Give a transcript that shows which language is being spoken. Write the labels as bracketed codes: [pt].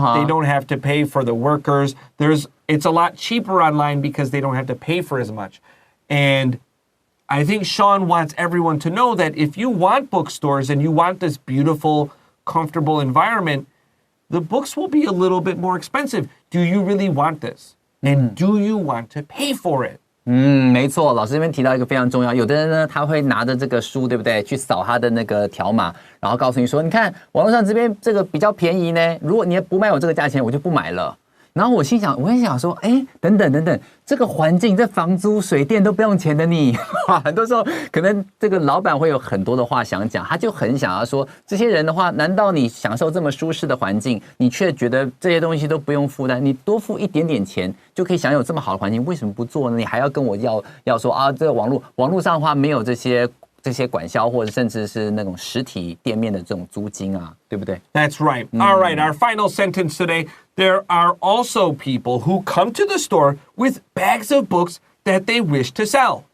[en] They don't have to pay for the workers. It's a lot cheaper online because they don't have to pay for as much. And...I think Sean wants everyone to know that if you want bookstores and you want this beautiful, comfortable environment, the books will be a little bit more expensive. Do you really want this? And do you want to pay for it? [zh] 没错，老师这边提到一个非常重要，有的人呢，他会拿着这个书，对不对？去扫他的那个条码，然后告诉你说，你看网络上这边这个比较便宜呢，如果你不卖我这个价钱，我就不买了。然后我心想说，等等，这个环境，这房租、水电都不用钱的你，很多时候可能这个老板会有很多的话想讲，他就很想要说，这些人的话，难道你享受这么舒适的环境，你却觉得这些东西都不用负担，你多付一点点钱就可以享有这么好的环境，为什么不做呢？你还要跟我要说啊，这个网络上的话没有这些管销或者甚至是那种实体店面的这种租金啊，对不对？ [en] That's right. All right, our final sentence today. There are also people who come to the store with bags of books that they wish to sell.